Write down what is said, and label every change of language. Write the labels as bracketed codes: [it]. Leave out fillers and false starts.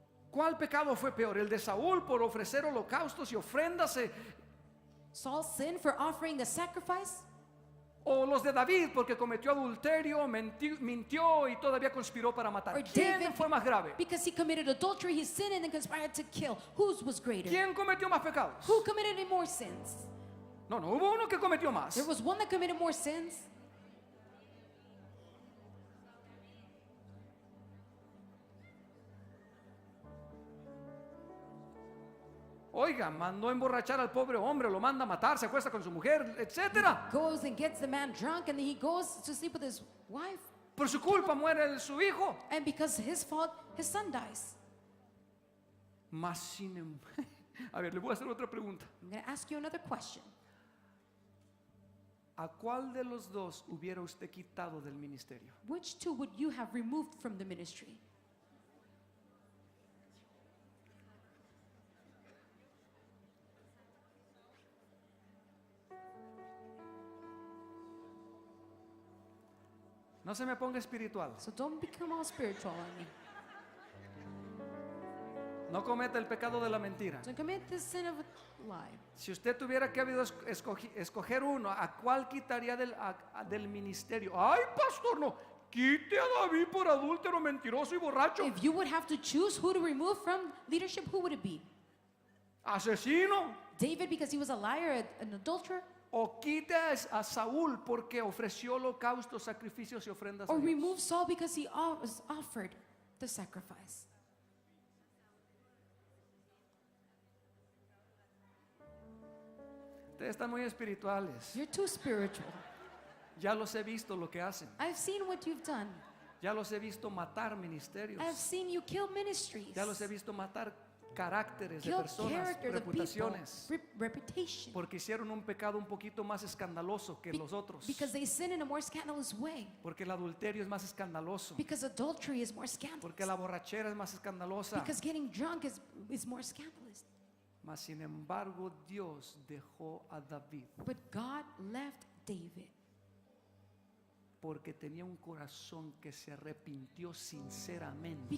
[es] ¿Cuál pecado fue peor? ¿El de Saúl por ofrecer holocaustos y ofrendas? [en] Saul's sin for offering the sacrifice? [es] ¿O los de David porque cometió adulterio, mintió y todavía conspiró para matar? [en] Or [es] ¿Quién [en] David, [es] fue más grave? [en] because he committed adultery, he sinned and then conspired to kill. Whose was greater? [es] ¿Quién cometió más pecados? [en] Who committed any more sins? [es] No, hubo uno que cometió más. [en] There was one that committed more sins. [es] Oiga, mandó emborrachar al pobre hombre, lo manda a matar, se acuesta con su mujer, etcétera. [en] Goes and gets the man drunk, and then he goes to sleep with his wife. [es] Por su culpa muere su hijo. [en] And because of his fault, his son dies. [es] Mas sin a ver, le voy a hacer otra pregunta. [en] I'm going to ask you another question. [es] ¿A cuál de los dos hubiera usted quitado del ministerio? [en] Which two would you have removed from the ministry? [es] No se me ponga espiritual. [en] So don't become all spiritual on me. [es] No cometa el pecado de la mentira. [en] Don't commit the sin of a lie. [es] Si usted tuviera que habido escoger uno, ¿a cuál quitaría del ministerio? Ay, pastor, no. Quite a David por adúltero, mentiroso y borracho. [en] If you would have to choose who to remove from leadership, who would it be? [es] Asesino. [en] David because he was a liar, an adulterer? [es] O quite a Saúl porque ofreció holocaustos, sacrificios y ofrendas. [en] Or [es] a Dios. [en] remove Saul because he was offered the sacrifice? [es] Ustedes están muy espirituales. [en] You're too spiritual. [es] Ya los he visto lo que hacen. [en] I've seen what you've done. [es] Ya los he visto matar ministerios. [en] I've seen you kill ministries. [es] Ya los he visto matar caracteres de [en] Kill [es] personas, [en] character of people, [es] reputaciones. [en] reputation. [es] Porque hicieron un pecado un poquito más escandaloso que los otros. [en] Because they sin in a more scandalous way. [es] Porque el adulterio es más escandaloso. [en] Because adultery is more scandalous. [es] Porque la borrachera es más escandalosa. [en] Because getting drunk is more scandalous. [es] Mas sin embargo, Dios dejó a David [en] But God left David [es] porque tenía un corazón que se arrepintió sinceramente.